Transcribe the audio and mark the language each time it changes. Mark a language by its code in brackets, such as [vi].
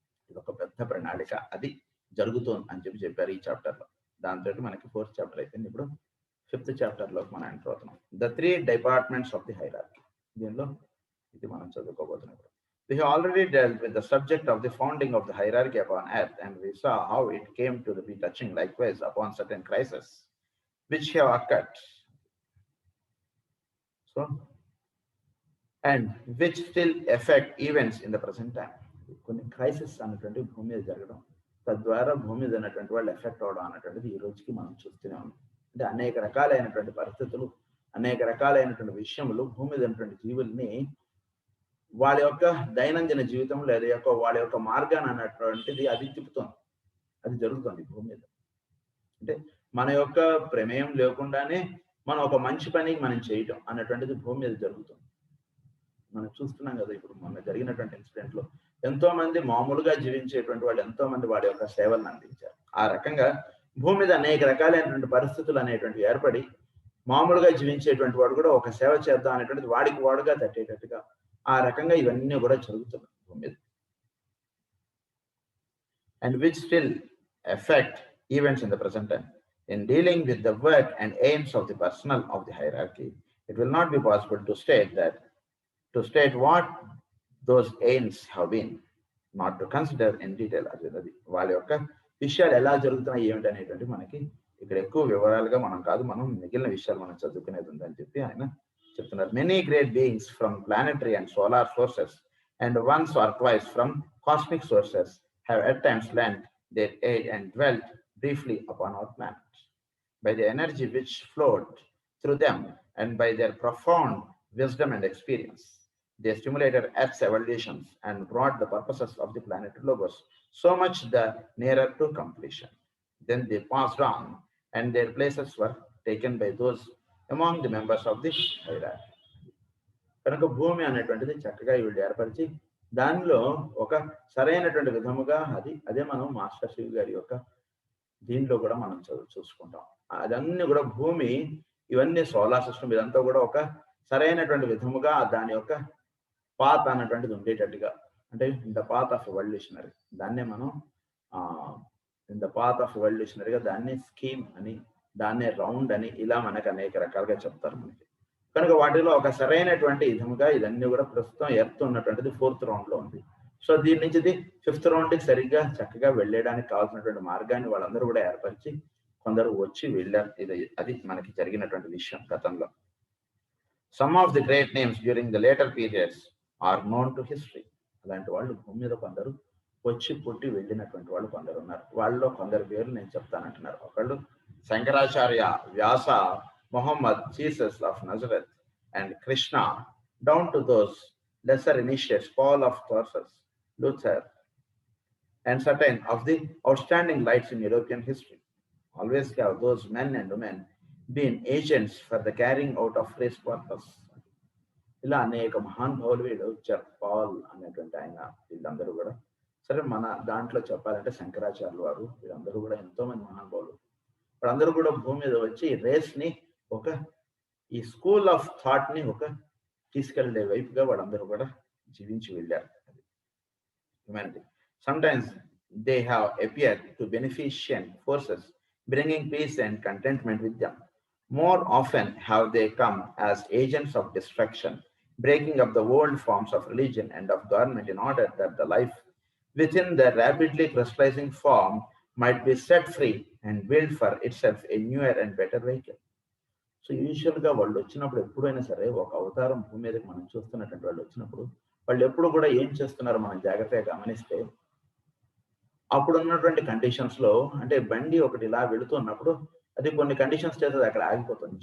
[te] ఇది ఒక పెద్ద ప్రణాళిక, అది జరుగుతోంది అని చెప్పారు ఈ చాప్టర్లో. దాంతో మనకి 4th చాప్టర్ అయిపోయింది. ఇప్పుడు 5th చాప్టర్లోకి మనం ఎంటర్ అవుతున్నాం. [en] The 3 departments of the hierarchy. [te] దీనిలో ఇది మనం చదువుకోబోతున్నాం. [en] We have already dealt with the subject of the founding of the hierarchy upon earth, and we saw how it came to be touching likewise upon certain crises which have occurred. So, and which still affect events in the present time. [te] కొన్ని crisis అన్నటువంటి భూమి మీద జరగడం, తద్వారా భూమి మీద ఉన్నటువంటి వాళ్ళు ఎఫెక్ట్ అవడం అన్నటువంటిది ఈ రోజుకి మనం చూస్తూనే ఉన్నాం. అంటే అనేక రకాలైనటువంటి పరిస్థితులు, అనేక రకాలైనటువంటి విషయములు భూమి మీద ఉన్నటువంటి జీవుల్ని వాళ్ళ యొక్క దైనందిన జీవితం లేదా వాళ్ళ యొక్క మార్గాన్ని అన్నటువంటిది అది తిప్పుతోంది, అది జరుగుతుంది భూమి మీద. అంటే మన యొక్క ప్రమేయం లేకుండానే మనం ఒక మంచి పని మనం చేయటం అన్నటువంటిది భూమి మీద జరుగుతుంది. మనం చూస్తున్నాం కదా, ఇప్పుడు మొన్న జరిగినటువంటి ఇన్సిడెంట్ లో ఎంతో మంది మామూలుగా జీవించేటువంటి వాళ్ళు ఎంతో మంది వాడి యొక్క సేవలను అందించారు. ఆ రకంగా భూమి మీద అనేక రకాలైనటువంటి పరిస్థితులు అనేటువంటి ఏర్పడి మామూలుగా జీవించేటువంటి వాడు కూడా ఒక సేవ చేద్దాం అనేటువంటిది వాడికి వాడుగా తట్టేటట్టుగా ఆ రకంగా ఇవన్నీ కూడా జరుగుతున్నాయి భూమి మీద. [en] And which still affect events in the present time. In dealing with the work and aims of the personnel of the hierarchy, it will not be possible to state what those aims have been, not to consider in detail. [te] అది వాళ్ళ యొక్క విషయాలు ఎలా జరుగుతున్నాయి ఏమిటి అనేటువంటి మనకి ఇక్కడ ఎక్కువ వివరాలుగా మనం మిగిలిన విషయాలు మనం చదువుకునేది ఉందని చెప్పి ఆయన చెప్తున్నారు. [en] Many great beings from planetary and solar sources and once or twice from cosmic sources have at times lent their aid and dwelt briefly upon our planet. By the energy which flowed through them and by their profound wisdom and experience, they stimulated Earth's evolutions and brought the purposes of the planet Logos so much the nearer to completion. Then they passed on and their places were taken by those among the members of the hierarchy. [te] కనుక భూమి అనేటువంటిది చక్కగా వీళ్ళు ఏర్పరిచి దానిలో ఒక సరైనటువంటి విధముగా అదే మనం మాస్టర్ శివ్ గారి యొక్క దీనిలో కూడా మనం చూసుకుంటాం. అదన్నీ కూడా భూమి ఇవన్నీ సోలార్ సిస్టమ్ ఇదంతా కూడా ఒక సరైనటువంటి విధముగా దాని యొక్క పాత్ అన్నటువంటిది ఉండేటట్టుగా, అంటే [en] in the path of evolutionary, [te] దాన్నే మనం ఇన్ ద పాత్ ఆఫ్ ఎవల్యూషనరీగా దాన్ని స్కీమ్ అని, దాన్నే రౌండ్ అని, ఇలా మనకు అనేక రకాలుగా చెప్తారు మనకి. కనుక వాటిలో ఒక సరైనటువంటి విధముగా ఇదన్నీ కూడా ప్రస్తుతం ఎర్త్ ఉన్నటువంటిది 4th రౌండ్ లో ఉంది. సో దీని నుంచి 5th రౌండ్కి సరిగ్గా చక్కగా వెళ్ళడానికి కావాల్సినటువంటి మార్గాన్ని వాళ్ళందరూ కూడా ఏర్పరిచి కొందరు వచ్చి వెళ్ళారు. అది మనకి జరిగినటువంటి విషయం గతంలో. [en] Some of the great names during the later periods are known to history. [te] అలాంటి వాళ్ళు భూమి మీద కొందరు వచ్చి పుట్టి వెళ్ళినటువంటి వాళ్ళు కొందరు ఉన్నారు. వాళ్ళలో కొందరు పేర్లు నేను చెప్తానంటున్నారు. ఒకళ్ళు [en] Shankaracharya, Vyasa, Muhammad, Jesus of Nazareth, and Krishna, down to those lesser initiates, Paul of Tarsus, Luther, and certain of the outstanding lights in European history. Always have those men and women been agents for the carrying out of his purpose. [te] ఇలా అనేక మహానుభావులు వీళ్ళు వచ్చారు. Paul అనేటువంటి ఆయన, వీళ్ళందరూ కూడా సరే మన దాంట్లో చెప్పాలంటే శంకరాచార్యులు వారు, వీళ్ళందరూ కూడా ఎంతో మంది మహానుభావులు. వాళ్ళందరూ కూడా భూమి మీద వచ్చి రేస్ ని ఈ స్కూల్ ఆఫ్ థాట్ ని తీసుకెళ్లే వైపుగా వాళ్ళందరూ కూడా జీవించి వెళ్ళారు. [en] Humanity. Sometimes they have appeared to beneficent forces, bringing peace and contentment with them. More often have they come as agents of destruction, breaking up the old forms of religion and of government in order that the life within the rapidly crystallizing form might be set free and build for itself a newer and better vehicle. [te] So యూజువల్గా వాళ్ళు వచ్చినప్పుడు ఎప్పుడైనా సరే ఒక అవతారం భూమి మీదకి మనం చూస్తున్నటువంటి వాళ్ళు వచ్చినప్పుడు వాళ్ళు ఎప్పుడు కూడా ఏం చేస్తున్నారో మనం జాగ్రత్తగా గమనిస్తే అప్పుడు ఉన్నటువంటి కండిషన్స్ లో అంటే బండి ఒకటి ఇలా వెళుతున్నప్పుడు అది కొన్ని కండిషన్స్ చేస్తే అక్కడ ఆగిపోతుంది.